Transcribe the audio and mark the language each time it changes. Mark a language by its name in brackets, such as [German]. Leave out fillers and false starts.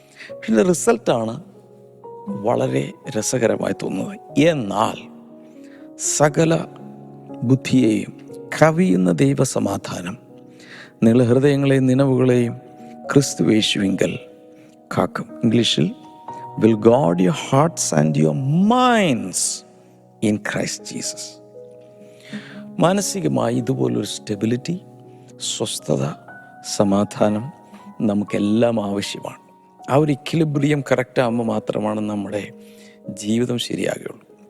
[Malayalam] പക്ഷെ ഇതിൻ്റെ റിസൾട്ടാണ് വളരെ രസകരമായി തോന്നുന്നത്. എന്നാൽ സകല ബുദ്ധിയെയും കവിയുന്ന ദൈവസമാധാനം നിങ്ങളുടെ ഹൃദയങ്ങളെയും നിലവുകളെയും ക്രിസ്തുയേശുവിങ്കൽ കാക്കും. [English] ഇംഗ്ലീഷിൽ will guard your hearts and your minds in Christ Jesus. [Malayalam] മാനസികമായി ഇതുപോലൊരു സ്റ്റെബിലിറ്റി, സ്വസ്ഥത, സമാധാനം നമുക്കെല്ലാം ആവശ്യമാണ്. ആ ഒരു ഇക്വിലിബ്രിയം കറക്റ്റ് ആകുമ്പോൾ മാത്രമാണ് നമ്മുടെ ജീവിതം ശരിയാകുകയുള്ളൂ.